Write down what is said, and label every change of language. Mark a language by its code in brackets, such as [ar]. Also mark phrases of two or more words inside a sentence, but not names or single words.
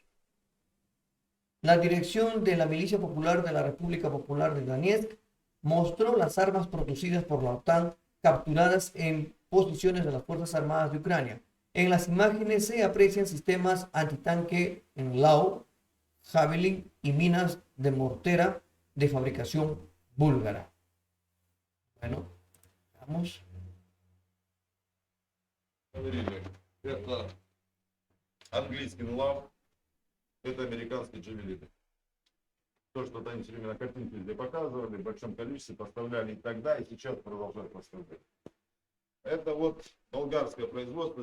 [es] La dirección de la Milicia Popular de la República Popular de Donetsk mostró las armas producidas por la OTAN capturadas en posiciones de las Fuerzas Armadas de Ucrania. En las imágenes se aprecian sistemas antitanque en Lau, Javelin y minas de mortera de fabricación búlgara. Bueno, vamos. [ru] Это английский НЛАВ, это американский Джавелин. То, что они все время на картинке везде показывали, в большом количестве поставляли и тогда, и сейчас продолжают поставлять. Это вот болгарское производство.